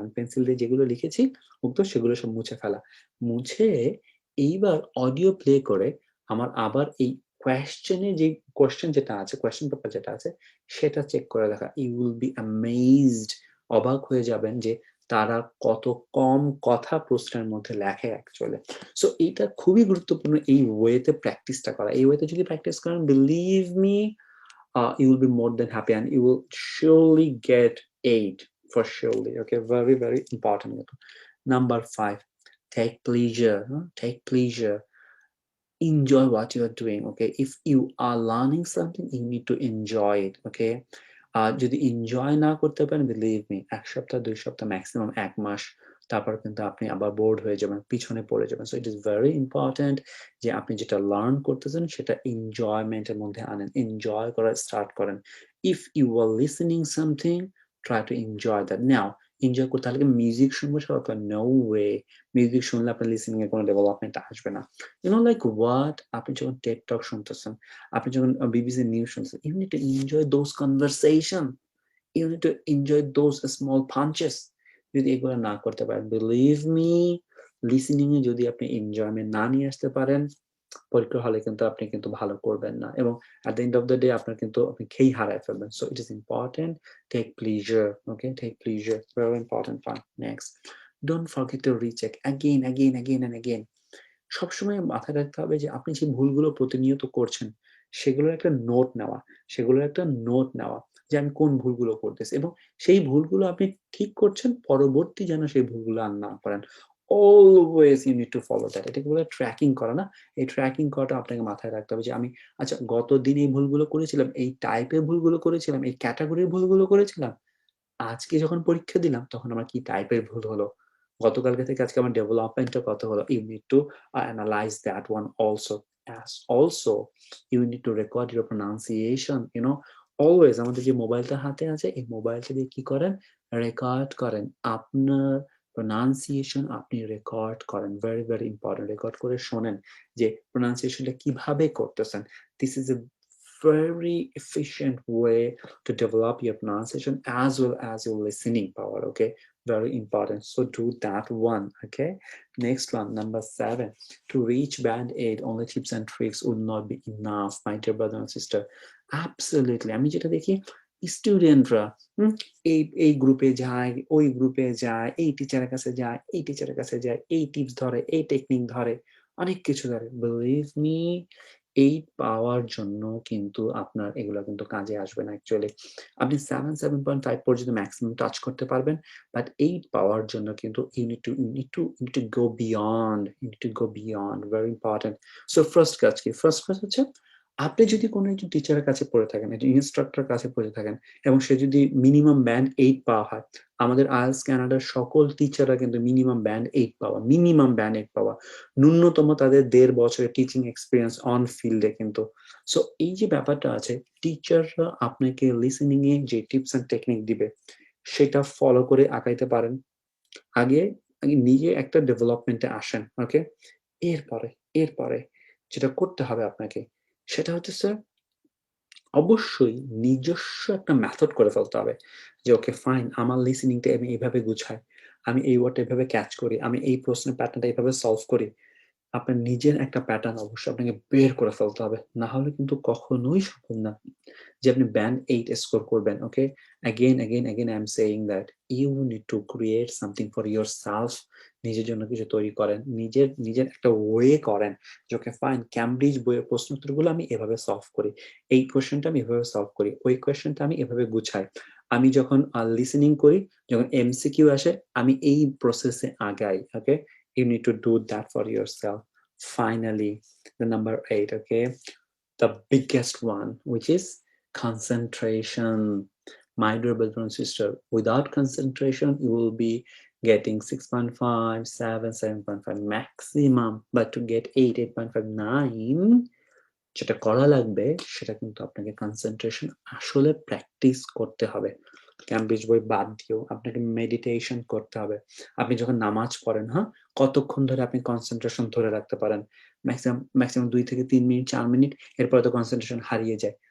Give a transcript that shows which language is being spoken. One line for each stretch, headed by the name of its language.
Bangla: আমি পেন্সিল দিয়ে যেগুলো লিখেছি উত্তর সেগুলো সব মুছে ফেলা। মুছে এইবার অডিও প্লে করে আমার আবার এই কোয়েশ্চেন যেটা আছে, কোয়েশ্চেন পেপার যেটা আছে সেটা চেক করে দেখা।
English: you will be amazed,
Bangla: অবাক হয়ে যাবেন যে তারা কত কম কথা প্রশ্নের মধ্যে লেখে অ্যাকচুয়ালি। সো এইটা খুবই গুরুত্বপূর্ণ এই ওয়েতে প্র্যাকটিসটা করা। এই ওয়েতে যদি প্র্যাকটিস করেন,
English: Believe me, you will be more than happy and you will surely get aid for surely. Okay, very, very important. Number 5, take pleasure. Take pleasure. enjoy what you are doing, okay? If you are learning something, you need to enjoy it, okay?
Bangla: যদি enjoy না করতে পারেন, believe me ১ সপ্তাহ ২ সপ্তাহ maximum ১ মাস তারপর কিন্তু আপনি আবার বোর্ড হয়ে যাবেন, পিছনে পড়ে যাবেন।
English: so it is very important
Bangla: যে আপনি যেটা লার্ন করতেছেন সেটা এনজয়মেন্ট এর মধ্যে আনেন। এনজয় করা স্টার্ট করেন।
English: If you are listening something, try to enjoy that.
Bangla: Now enjoy করতে হলে মিউজিক শুনবো সারাক্ষণ?
English: No way.
Bangla: মিউজিক শুনলে আপনার লিসেনিং এর কোনো ডেভেলপমেন্ট আসবে না।
English: You know like what?
Bangla: আপনি যখন টেড টক শুনতেছেন, আপনি যখন বিবিসি নিউজ শুনতেছেন,
English: you need to enjoy those conversation. You need to enjoy those small punches.
Bangla: যদি এগুলো না করতে পারেন,
English: believe me,
Bangla: লিসেনিং এ যদি আপনি এনজয়মেন্ট না নিয়ে আসতে পারেন, পরীক্ষার হলে কিন্তু আপনি কিন্তু ভালো করবেন না, এবং
English: at the end of the day
Bangla: আপনার কিন্তু আপনি খেই হারায় ফেলবেন।
English: So it is important, take pleasure, okay? Take pleasure, very important point. Next, don't forget to recheck again and again.
Bangla: সবসময় মাথায় রাখতে হবে যে আপনি যে ভুলগুলো প্রতিনিয়ত করছেন, সেগুলোর একটা নোট নেওয়া, সেগুলোর একটা নোট নেওয়া যে আমি কোন ভুলগুলো করতেছি, এবং সেই ভুলগুলো আপনি ঠিক করছেন, পরবর্তী যেন সেই ভুলগুলো আর না করেন।
English: Always you need to follow that.
Bangla: এটাকে বলে ট্র্যাকিং করা না? এই ট্র্যাকিং করাটা আপনাকে মাথায় রাখতে হবে যে আমি আচ্ছা গতদিন এই ভুলগুলো করেছিলাম, এই টাইপের ভুলগুলো করেছিলাম, এই ক্যাটেগরির ভুলগুলো করেছিলাম। আজকে যখন পরীক্ষা দিলাম তখন আমার কি টাইপের ভুল হলো? গতকালকে থেকে আজকে আমার ডেভেলপমেন্টটা কত হলো?
English: You need to analyze that one also. As also, you need to record your pronunciation, you know.
Bangla: Always আমাদের যে মোবাইলটা হাতে আছে, এই মোবাইলটা দিয়ে কি করেন? রেকর্ড করেন। আপনার pronunciation আপনি রেকর্ড করেন।
English: very, very important.
Bangla: রেকর্ড করে শোনেন যে pronunciationটা কিভাবে করতেছেন।
English: This is a very efficient way to develop your pronunciation as well as your listening power, okay? Very important. So do that one, okay? Next one, number 7. To reach band 8, only tips and tricks would not be enough, my dear brother and sister. Absolutely.
Bangla: আমি যেটা দেখি স্টুডেন্টরা এই গ্রুপে যায়, ওই গ্রুপে যায়, এই টিচারের কাছে যায়, এই টিচারের কাছে যায়, এই টিপস ধরে, এই টেকনিক ধরে, অনেক কিছু ধরে।
English: believe me,
Bangla: 8 পাওয়ার জন্য কিন্তু আপনার এগুলো কিন্তু কাজে আসবে না অ্যাকচুয়ালি। আপনি 7, 7.5 পর্যন্ত ম্যাক্সিমাম টাচ করতে পারবেন। বাট 8 পাওয়ার জন্য কিন্তু
English: you need to go beyond. You need to go beyond. Very important. So
Bangla: first কাজ কি? ফার্স্ট কাজ হচ্ছে আপনি যদি কোনো একজন টিচারের কাছে পড়ে থাকেন, একজন ইন্সট্রাক্টরের কাছে পড়ে থাকেন এবং সে যদি মিনিমাম ব্যান্ড 8 পাওয়া হয়, আমাদের IELTS কানাডার সকল টিচাররা কিন্তু মিনিমাম ব্যান্ড 8 পাওয়া, মিনিমাম ব্যান্ড 8 পাওয়া। ন্যূনতম তাদের 1.5 বছরের টিচিং এক্সপেরিয়েন্স অন ফিল্ডে কিন্তু। সো এই যে ব্যাপারটা আছে, টিচাররা আপনাকে লিসেনিং এ যে টিপস অ্যান্ড টেকনিক দিবে, সেটা ফলো করে আগাইতে পারেন। আগে আগে নিজে একটা ডেভেলপমেন্টে আসেন, ওকে? এরপরে এরপরে যেটা করতে হবে আপনাকে, সেটা হচ্ছে স্যার অবশ্যই নিজস্ব একটা মেথড করে ফেলতে হবে। যে ওকে ফাইন, আমার লিসেনিংটা আমি এভাবে গুছাই। আমি এই ওয়ার্ডটা এভাবে ক্যাচ করি। আমি এই প্রশ্নের প্যাটার্নটা এভাবে সলভ করি। আপনার নিজের একটা প্যাটার্ন অবশ্যই আপনাকে বের করে ফেলতে হবে। না হলে কিন্তু কখনোই সম্ভব না যে আপনি ব্যান্ড 8 স্কোর করবেন, ওকে?
English: again I am saying that you need to create something for yourself.
Bangla: নিজের জন্য কিছু তৈরি করেন। নিজের একটা ওয়ে করেন যে ওকে ফাইন, ক্যামব্রিজ বইয়ের প্রশ্ন উত্তরগুলো আমি এভাবে সলভ করি। এই কোয়েশ্চেনটা আমি এভাবে সলভ করি। ওই কোয়েশ্চেনটা আমি এভাবে গুছাই। আমি যখন লিসেনিং করি, যখন এমসিকিউ আসে, আমি এই প্রসেসে আগাই, ওকে?
English: You need to do that for yourself. Finally, the number 8, okay? The biggest one, which is concentration. My dear brother and sister, without concentration, you will be getting 6.5, 7, 7.5 maximum. But to get 8, 8.5, 9,
Bangla: যেটা করা লাগবে সেটা কিন্তু আপনাকে concentration আসলে practice করতে হবে। Cambridge বই বাদ দিয়েও আপনাকে মেডিটেশন করতে হবে। আপনি যখন নামাজ পড়েন, হ্যাঁ? কতক্ষণ ধরে আপনি কনসেন্ট্রেশন ধরে রাখতে পারেন? ম্যাক্সিমাম ২ থেকে ৩ মিনিট, ৪ মিনিট, এরপরে তো কনসেন্ট্রেশন হারিয়ে যায়।